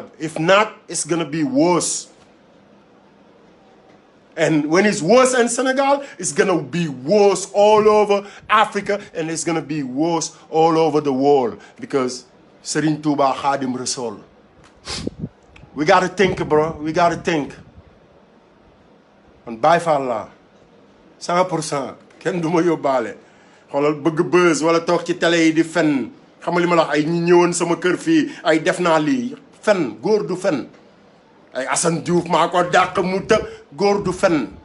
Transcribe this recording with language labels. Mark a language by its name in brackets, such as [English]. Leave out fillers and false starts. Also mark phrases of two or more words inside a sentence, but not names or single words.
[English] If not, it's going to be worse. And when it's worse in Senegal, it's going to be worse all over Africa, and it's going to be worse all over the world. Because Serigne Touba Khadim Rasoul. We got to think, bro. We got to think. [Wolof] Man Baye Fall la 100% kenn du ma yóbbaale xoolal bëgg buzz wala toog ci télé yi di fen xam nga li ma la wax ay ñi ñëwoon sama kër fii ay def naa lii fen góor du fen ay Assane Diouf maa ko dàq mu të góor du fen